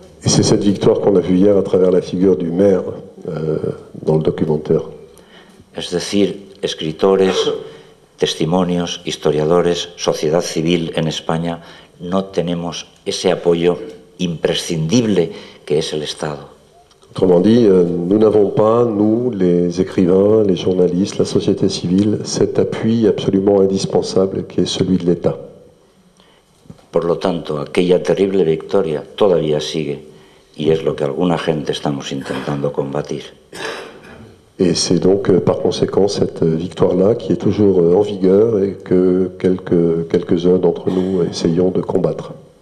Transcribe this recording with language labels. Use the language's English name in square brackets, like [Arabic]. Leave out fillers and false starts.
[French] Et c'est cette victoire qu'on a vue hier à travers la figure du maire dans le documentaire. [Spanish] Es decir, escritores, testimonios, historiadores, sociedad civil en España, no tenemos ese apoyo imprescindible que es el Estado. [French] Autrement dit, nous n'avons pas, nous, les écrivains, les journalistes, la société civile, cet appui absolument indispensable qui est celui de l'État. [Spanish] Por lo tanto, aquella terrible victoria todavía sigue y es lo que alguna gente estamos intentando combatir. [French] Et c'est donc par conséquent cette victoire-là qui est toujours en vigueur et que quelques-uns d'entre nous essayons de combattre.